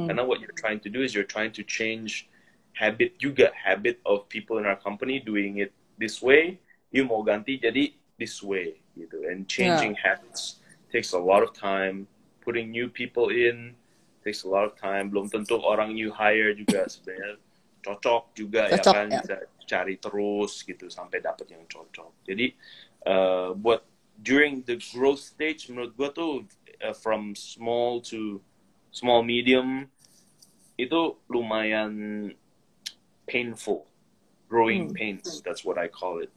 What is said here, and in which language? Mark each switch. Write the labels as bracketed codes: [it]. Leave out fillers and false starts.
[id] Karena [en] what you're trying to do is you're trying to change habit of people in our company doing it this way. You [id] mau ganti jadi [en] this way, gitu. And changing habits takes a lot of time. Putting new people in takes a lot of time. [id] Belum tentu orang [en] you hire [id] juga sebenarnya cocok juga, ya kan? Bisa cari terus gitu sampai dapat yang cocok. Jadi buat [en] during the growth stage, [id] menurut gue tuh [en] from small to small medium [id] itu lumayan [en] painful, growing pains, that's what I call it.